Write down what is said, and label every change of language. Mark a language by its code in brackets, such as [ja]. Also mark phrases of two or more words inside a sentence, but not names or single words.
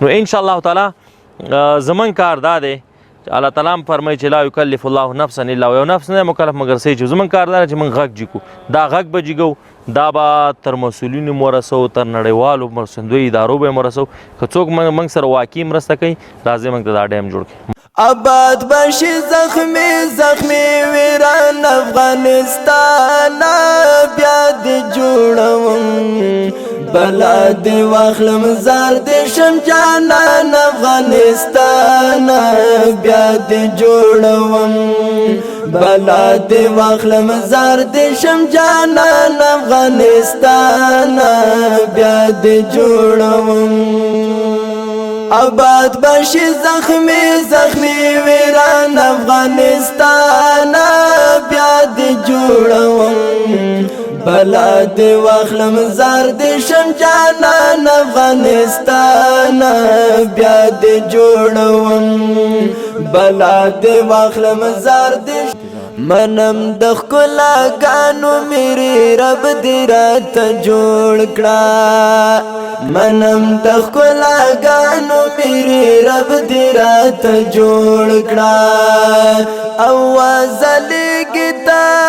[ps] نو انشاءالله تعالی زموږ کار دا دی چې الله تعالی هم فرمایي چې [ar] لا یکلف الله نفسا الا [ps] یو نفس نه مکلف مګر څه چې زموږ کار دا دی چې موږ غږ جګو. دا غږ به جګو، دا به تر مسؤلینو مو رسو، تر نړیوالو مرستندویو ادارو به یې مرسو. که څوک موږ سره واقعي مرسته کوي راځئ موږ ته دا ډیم جوړ کړي. [fa] آباد باشی [ps] زخمی زخمی ویران افغانستان بیا دی جوړوم بلا دی واخلم زار دی شم جانان افغانستان بیا دی جوړوم بلا دی واخلم زار دی شم جانان افغانستان بیا دی جوړوم [fa] آباد باشی [ps] زخمی زخمی ویران افغانستان بیا دی جوړوم بلا دی واخلم زار دی شم جانان افغانستان بیا دی جوړوم بلا دی واخلم زار دی منم د ښکلاګانو میرې رب دې راته جوړ کړه منم د ښکلاګانو میرې رب دې راته جوړ کړه اواز لګي تا